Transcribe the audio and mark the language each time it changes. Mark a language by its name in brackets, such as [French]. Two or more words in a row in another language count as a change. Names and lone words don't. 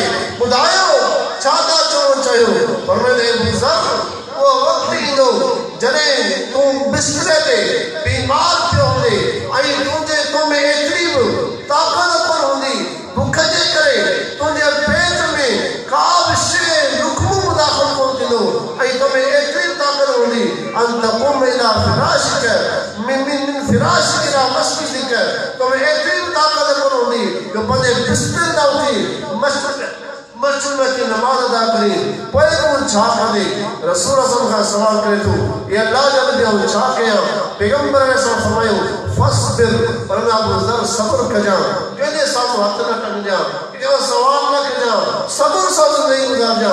[Sindhi] ॿुधायो छा था चवणु चाहियो? फरमाईंदा अबू ज़र उहो वक़्तु ईंदो जॾहिं तूं बिस्तरे ते बीमार पियो हूंदे ऐं तो में एतिरी बि ताक़त कोन हूंदी, बुख जे करे तुंहिंजे पेट में का बि शइ लुक़्मो दाख़िल कोन थींदो ऐं तो में एतिरी ताक़त हूंदी [Arabic] أن تقوم إلى فراشك من فراشك إلى مسجدك. [Sindhi] तो में एतिरी बि ताक़त कोन हूंदी जो पंहिंजे बिस्तर तां उथी मस्जिद में की नमाज अदा करे। पोइ तूं छा कंदे? रसूल खां सवाल करे थो ए अल्लाह जा नबी आऊं छा कयां? पैगंबर सां फरमायो फस्बिर, पर अबू ज़र सब्र कजां, कंहिंजे साम्हूं हथ न कढजां, कंहिंजो सवाल न कजां, सब्र सां ज़िंदगी गुज़ारजां।